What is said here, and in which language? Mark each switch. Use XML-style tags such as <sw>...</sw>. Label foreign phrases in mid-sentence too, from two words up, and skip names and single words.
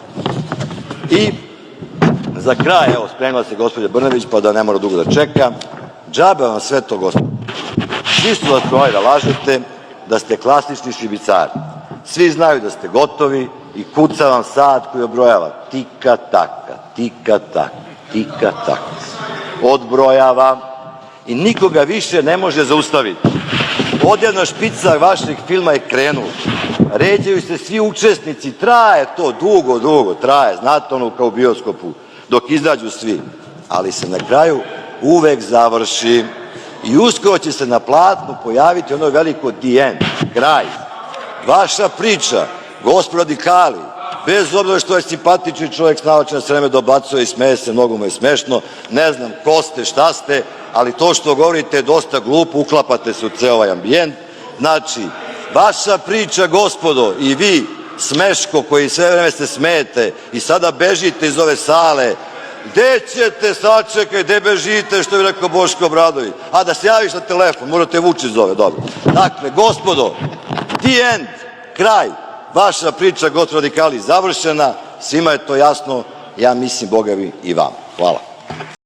<sr>I za kraj, evo, spremila se gospođa Brnabić, pa da ne mora dugo da čeka, džabe vam sve to, gospod. Svi su vas provali da lažete, da ste klasični šibicari. Svi znaju da ste gotovi i kuca vam sat koji obrojava tika taka, tika taka, tika taka. Odbrojava i nikoga više ne može zaustaviti. Odjavna špica vašeg filma je krenula. Ređaju se svi učesnici, traje to dugo traje, znate ono kao u bioskopu, dok izađu svi. Ali se na kraju uvek završi i uskoro će se na platnu pojaviti ono veliko</sr> <en>the end,</en> <sr>kraj. Vaša priča, gospodo radikali, bez obzira što je simpatični čovjek, snalači na vreme, dobacuje i smeje se, mnogo mu je smešno, ne znam ko ste, šta ste, ali to što govorite je dosta glupo, uklapate se u ceo ovaj ambijent. Znači, vaša priča, gospodo, i vi, Smeško, koji sve vreme se smejete i sada bežite iz ove sale, gde ćete, sačekaj, gde bežite, što bi rekao Boško Obradović, a da se javiš na telefon, možda te Vučić zove, dobro. Dakle, gospodo,</sr> <en>the end,</en> <sr>kraj, vaša priča, gospodo radikali, završena, svima je to jasno, ja mislim, Boga mi, i vama. Hvala.</sr>